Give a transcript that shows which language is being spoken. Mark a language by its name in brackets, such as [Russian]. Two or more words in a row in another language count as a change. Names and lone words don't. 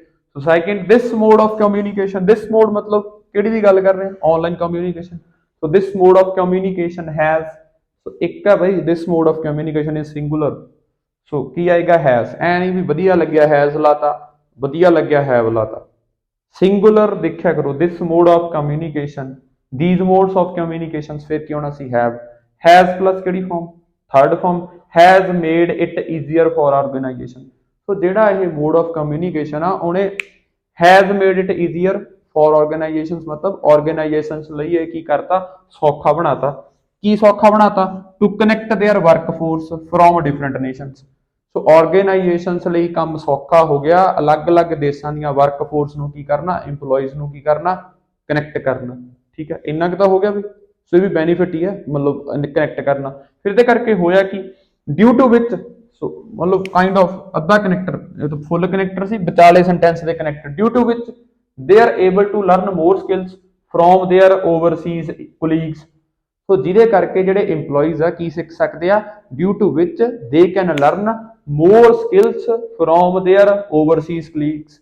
[English] so second, this mode of communication, this mode [Punjabi] ਮਤਲਬ ਕਿਹੜੀ ਦੀ ਗੱਲ ਕਰ ਰਹੇ ਹਾਂ, [English] online communication. [Punjabi] ਸੋ [English] this mode of communication has, [Punjabi] ਸੋ ਇੱਕ ਹੈ ਬਈ [English] this mode of communication is singular, [Punjabi] ਸੋ ਕੀ ਆਏਗਾ, ਹੈਜ਼, ਐ ਨਹੀਂ ਵੀ ਵਧੀਆ ਲੱਗਿਆ ਹੈਜ਼ ਲਾਤਾ, ਵਧੀਆ ਲੱਗਿਆ ਹੈਵ ਲਾਤਾ, ਸਿੰਗੂਲਰ ਦੇਖਿਆ ਕਰੋ। [English] this mode of communication, these modes of communications, [Punjabi] ਫਿਰ ਕੀ ਹੋਣਾ ਸੀ, [English] have, has plus ਕਿਹੜੀ form, third form, has made it easier for organization, [Punjabi] ਸੋ ਜਿਹੜਾ ਇਹ [English] mode of communication [Punjabi] ਆ ਉਹਨੇ [English] has made it easier for organizations, [Punjabi] ਮਤਲਬ organizations ਲਈ ਇਹ ਕੀ ਕਰਤਾ, ਸੌਖਾ ਬਣਾਤਾ। ਕੀ ਸੌਖਾ ਬਣਾਤਾ, [English] to connect their workforce from different nations, [Punjabi] ਸੋ ਆਰਗੇਨਾਈਜੇਸ਼ਨਸ ਲਈ ਕੰਮ ਸੌਖਾ ਹੋ ਗਿਆ, ਅਲੱਗ-ਅਲੱਗ ਦੇਸ਼ਾਂ ਦੀਆਂ ਵਰਕਫੋਰਸ ਨੂੰ ਕੀ ਕਰਨਾ, EMPLOYEES ਨੂੰ ਕੀ ਕਰਨਾ, ਕਨੈਕਟ ਕਰਨਾ, ਠੀਕ ਹੈ। ਇੰਨਾ ਕੁ ਤਾਂ ਹੋ ਗਿਆ ਵੀ, ਸੋ ਇਹ ਵੀ ਬੈਨੀਫਿਟ ਹੀ ਹੈ ਮਤਲਬ ਕਨੈਕਟ ਕਰਨਾ। ਫਿਰ ਇਹਦੇ ਕਰਕੇ ਹੋਇਆ ਕਿ [English] due to which, ਸੋ ਮਤਲਬ kind of [Punjabi] ਅੱਧਾ ਕਨੈਕਟਰ, ਇਹ ਤਾਂ ਫੁੱਲ ਕਨੈਕਟਰ ਸੀ, ਵਿਚਾਲੇ ਸੈਂਟੈਂਸ ਦੇ ਕਨੈਕਟਰ, [English] due to which they are able to learn more skills from their overseas colleagues, [Punjabi] ਸੋ ਜਿਹਦੇ ਕਰਕੇ ਜਿਹੜੇ EMPLOYEES ਆ ਕੀ ਸਿੱਖ ਸਕਦੇ ਆ, [English] due to which they can learn more skills from their overseas colleagues.